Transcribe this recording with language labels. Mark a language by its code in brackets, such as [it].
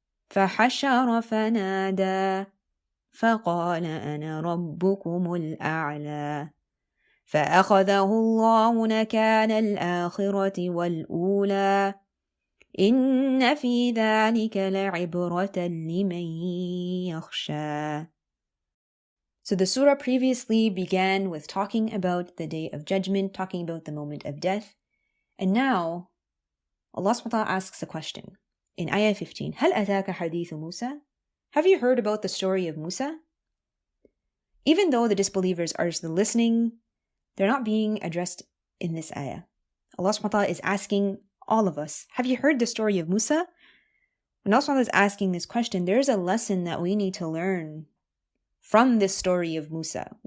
[ar] فحشر فنادى فقال أنا ربكم الأعلى فأخذه الله نكال الآخرة والأولى إن في ذلك لعبرة لمن يخشى. [en] So the surah previously began with talking about the day of judgment, talking about the moment of death. And now Allah subhanahu wa ta'ala asks a question. In Ayah 15, [ar] هل أتاك حديث موسى? [en] Have you heard about the story of Musa? Even though the disbelievers are still listening, they're not being addressed in this ayah. Allah subhanahu wa ta'ala is asking all of us, have you heard the story of Musa? When Allah subhanahu wa ta'ala is asking this question, there's a lesson that we need to learn from this story of Musa.